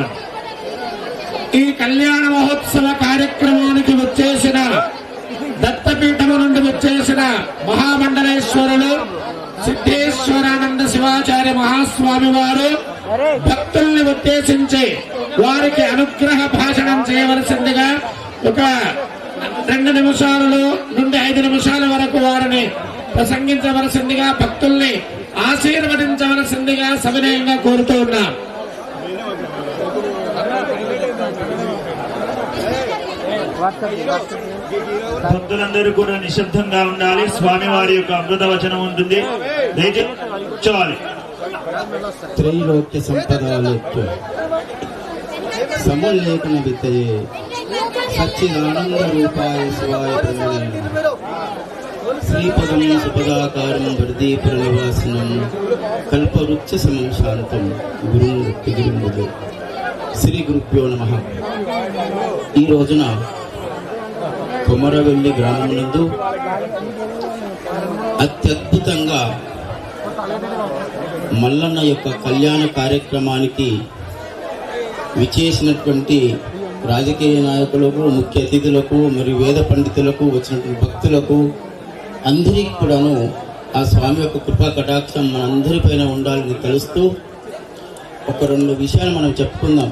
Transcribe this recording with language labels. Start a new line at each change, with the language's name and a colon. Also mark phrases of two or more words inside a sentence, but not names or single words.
Telugu: ఈ కళ్యాణ మహోత్సవ కార్యక్రమానికి వచ్చేసిన దత్తపీఠము నుండి వచ్చేసిన మహామండలేశ్వరులు సిద్ధేశ్వరానంద శివాచార్య మహాస్వామి వారు భక్తుల్ని ఉద్దేశించి వారికి అనుగ్రహ భాషణం చేయవలసిందిగా ఒక 2 నిమిషాలలో నుండి 5 నిమిషాల వరకు వారిని ప్రసంగించవలసిందిగా భక్తుల్ని ఆశీర్వదించవలసిందిగా సవినయంగా కోరుతూ ఉన్నాం. భక్తులందరూ కూడా నిశ్శబ్దంగా ఉండాలి. స్వామి వారి యొక్క అమృత వచనం ఉంటుంది. దయచేసి కూర్చోవాలి.
Sanskrit: ತ್ರೈಲೋಕ್ಯ ಸಂಪದಾಲೋಕ್ಯ ಸಮುಲ್ಲೇಖನ ವಿದ್ಯೆಯೇ ಸಚ್ಚಿದಾನಂದ ರೂಪಾಯ ಶಿವಾಯ ಬ್ರಹ್ಮಣೇನ శ్రీపదం సుపదాకారం వర్దీపుర నివాసినం కల్పవృక్ష సమం శాంతం గురుం గురుంబుదు. శ్రీ గురుభ్యో నమః.
Telugu: ఈ రోజున కొమరవెల్లి గ్రామం నందు అత్యద్భుతంగా మల్లన్న యొక్క కళ్యాణ కార్యక్రమానికి విచేసినటువంటి రాజకీయ నాయకులకు, ముఖ్య అతిథులకు, మరియు వేద పండితులకు, వచ్చినటువంటి భక్తులకు అందరికీ కూడాను ఆ స్వామి యొక్క కృపా కటాక్షం మనందరిపైన ఉండాలని తెలుస్తూ ఒక 2 విషయాలు మనం చెప్పుకుందాం.